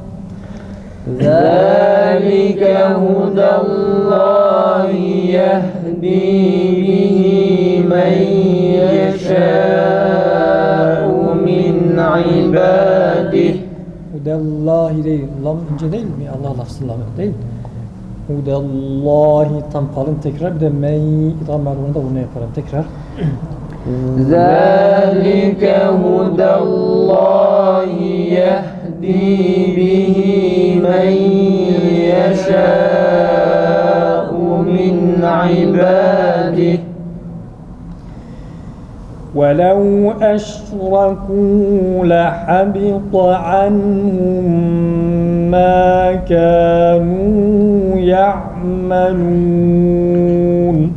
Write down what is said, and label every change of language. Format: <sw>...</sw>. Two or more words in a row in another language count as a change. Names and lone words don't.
<ar>ذلك هدى الله يهدي به من يشاء من عباده.</ar> <tr>Hudallahi değil. Lam ince değil mi? Allah lafzı lamı değil. Hudallahi tam kalın tekrar. Bir de men idam merhumunda bunu yaparım. Tekrar.</tr> <ar>ذلك هدى الله يهدي به من يشاء من عباده. ولو أشركوا لحبط عنهم ما كانوا يعملون.</ar>